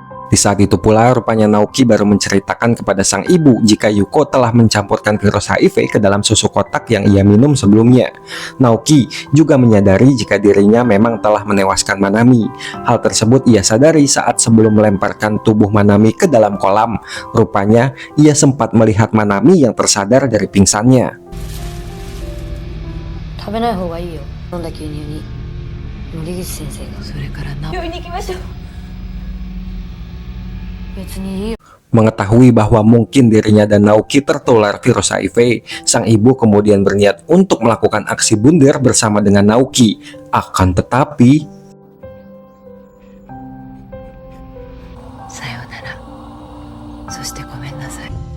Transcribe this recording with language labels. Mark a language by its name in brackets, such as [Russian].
[Indonesian] Di saat itu pula, rupanya Naoki baru menceritakan kepada sang ibu jika Yuko telah mencampurkan virus HIV ke dalam susu kotak yang ia minum sebelumnya. Naoki juga menyadari jika dirinya memang telah menewaskan Manami. Hal tersebut ia sadari saat sebelum melemparkan tubuh Manami ke dalam kolam. Rupanya, ia sempat melihat Manami yang tersadar dari pingsannya. [Japanese] 食べない方がいいよ飲んだ牛乳に森口先生がそれからな病院に行きましょう別にいいよ [Indonesian] Mengetahui bahwa mungkin dirinya dan Naoki tertular virus HIV, sang ibu kemudian berniat untuk melakukan aksi bunder bersama dengan Naoki. Akan tetapi, [Japanese] さようなら。そしてごめんなさい。